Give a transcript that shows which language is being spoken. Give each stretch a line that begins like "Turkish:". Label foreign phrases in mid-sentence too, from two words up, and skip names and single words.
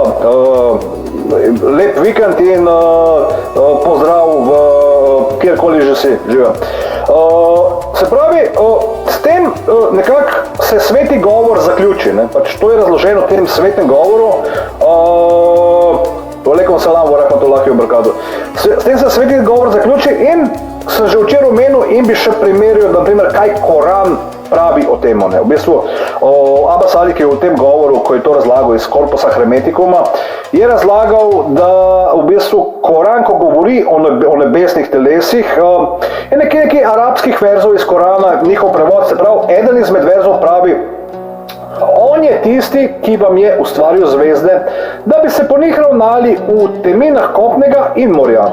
Slovenian: Lep vikend in pozdrav kjerkoli že si živel. Se pravi, s tem nekako se sveti govor zaključi, ne? Pač to je razloženo v tem svetem govoru.
Arabic: عليكم السلام ورحمة الله وبركاته.
Slovenian: S tem se sveti govor zaključi in sem že včeraj omenil in bi še primerjal, naprimer, kaj Koran pravi o tem, ne. V bistvu, Abbas Ali, ki je v tem govoru, ko je to razlagal iz korpusa Hermetikuma, je razlagal, da v bistvu Koran, ko govori o nebesnih telesih, je nekaj arabskih verzov iz Korana, njihov prevod, se pravi, eden izmed verzov pravi, on je tisti, ki vam je ustvaril zvezde, da bi se po njih ravnali v teminah kopnega in morja.